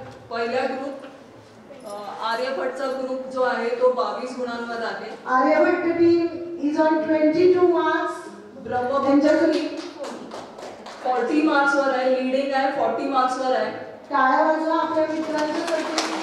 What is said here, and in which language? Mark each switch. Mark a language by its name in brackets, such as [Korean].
[Marathi] पहिल्या group आर्यभट्टचा group जो आहे तो 22 गुणांवर आहे. [English] Arya Bhatta team is on 22 marks. [Marathi] Brahmaputra 40 मार्क्सवर आहे. लीडिंग आहे 40 मार्क्सवर आहे. टाळ्या वाजवा आपल्या मित्रांच्यासाठी.